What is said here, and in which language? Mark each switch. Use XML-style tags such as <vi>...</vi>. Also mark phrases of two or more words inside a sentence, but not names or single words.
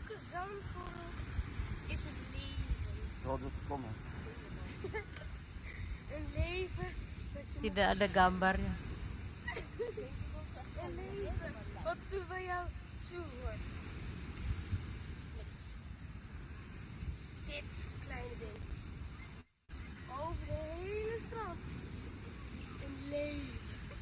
<nl>Zandvoort is een leven. Een leven dat je</nl> <id>Tidak ada gambarnya.</id> <nl>een leven wat bij jou toehoort. Dit kleine ding. Over de hele strand is een leven.</nl>